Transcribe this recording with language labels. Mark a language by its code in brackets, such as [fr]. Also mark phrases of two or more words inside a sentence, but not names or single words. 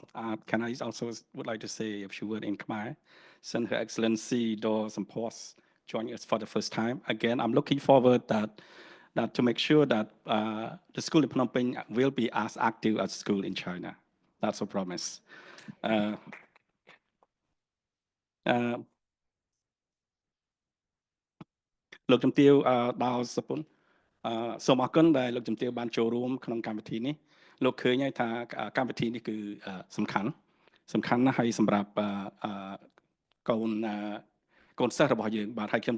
[en] Can I also would like to say a few words in Khmer, since Her Excellency Dor Sampos joining us for the first time. Again, I'm looking forward that to make sure that the school in Phnom Penh will be as active as school in China. That's a promise. [km] លោកជំទាវដល់សុពន្ធសូមអរគុណដែលលោកជំទាវបានចូលរួមក្នុងកម្មវិធីនេះលោកឃើញហើយ ថាកម្មវិធីនេះគឺសំខាន់ណាស់ហើយសម្រាប់កូនសិស្សរបស់យើងបាទហើយខ្ញុំស